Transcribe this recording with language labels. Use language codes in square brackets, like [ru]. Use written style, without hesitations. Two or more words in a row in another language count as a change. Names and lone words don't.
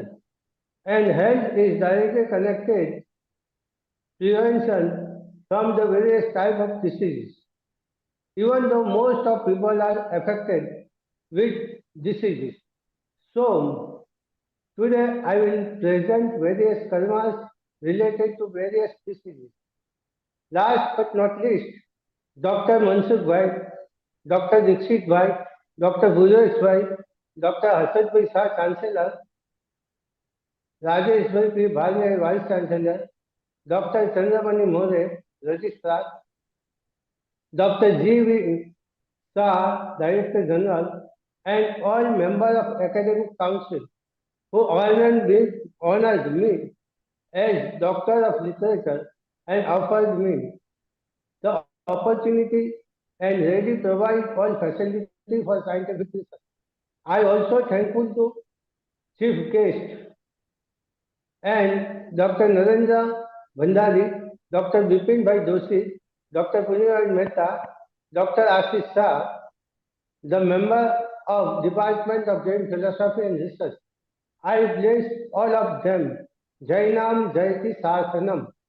[en] And health is directly connected prevention from the various types of diseases. Even though most of people are affected with diseases. So, today I will present various karmas related to various diseases. Last but not least, Dr. Mansukh Bhai, Dr. Dixit Bhai, Dr. Gujash Bhai, Dr. Harsad Bhai Shah, Chancellor, Rajesh Bhai P. Bhalne, Vice Chancellor, Dr. Chandramani More, Registrar, Dr. G.V. Shah, Director General, and all members of Academic Council who honored me as Doctor of Literature and offered me the opportunity and ready provide all facility for scientific research. I also thankful to Chief Guest and Dr. Narendra Bhandari, Dr. Bipin Bhai Doshi, Dr. Puniraj Mehta, Dr. Ashish Shah, the member of Department of Jain Philosophy and Research. I bless all of them. [sa] जैनं जयति शासनम्.